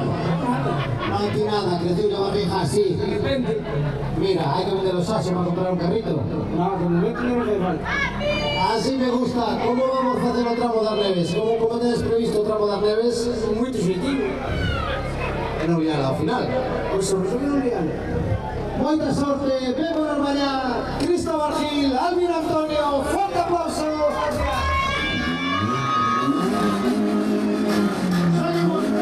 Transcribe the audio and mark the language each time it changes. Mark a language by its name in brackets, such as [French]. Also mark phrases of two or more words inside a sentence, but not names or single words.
[Spanish] No hay nada, creció la barriga así. Mira, hay que vender los asos para comprar un carrito. No, con el 20 no me falta. Así me gusta. ¿Cómo vamos a hacer [Galician] o tramo das Neves? [Spanish] ¿Cómo tienes previsto [Galician] o tramo das Neves? [Spanish] Muy positivo. [Galician] E non viala ao final. Pois sobre todo non viala. Moita sorte, vémonos mañá. Cristóbal Gil, Alvin Antonio, [Spanish] fuerte aplauso. Salimos